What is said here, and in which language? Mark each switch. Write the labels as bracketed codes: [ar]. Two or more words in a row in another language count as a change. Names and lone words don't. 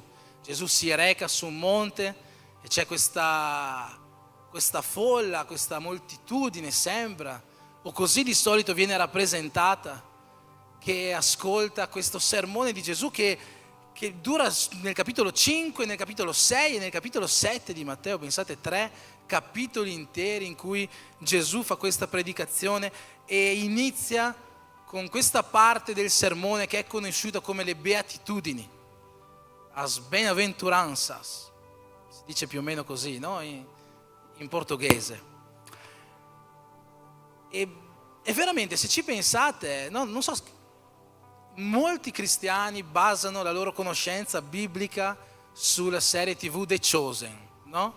[it] Gesù si reca su un monte e c'è questa folla, questa moltitudine sembra, o così di solito viene rappresentata, che ascolta questo sermone di Gesù che dura nel capitolo 5, nel capitolo 6 e nel capitolo 7 di Matteo. Pensate, 3 capitoli interi in cui Gesù fa questa predicazione e inizia con questa parte del sermone che è conosciuta come le beatitudini, [pt] as bem-aventuranças, [it] si dice più o meno così, no? In portoghese. E veramente, se ci pensate, no? Non so, molti cristiani basano la loro conoscenza biblica sulla serie TV The Chosen, no?